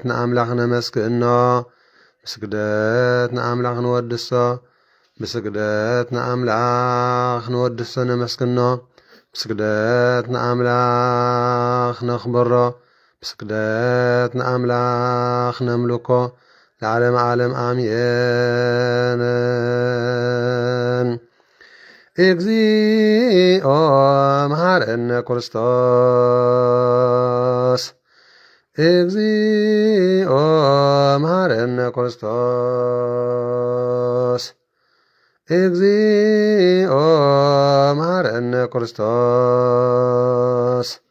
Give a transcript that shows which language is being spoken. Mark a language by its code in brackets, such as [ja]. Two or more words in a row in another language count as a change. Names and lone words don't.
[ti] ንአምላኽ ነመስግእኖ ብስግደት ንአምላኽ ንወድሶ ብስግደት ንአምላኽ ንወድሶ ነመስግኖ ብስግደት ንአምላኽ ነኽብሮ ብስግደት ንአምላኽ ነምልኮ ለዓለም ዓለም አሜን። [gez] እግዚኦ መሐረነ ክርስቶስ እግዚኦ መሐረነ ክርስቶስ እግዚኦ መሐረነ ክርስቶስ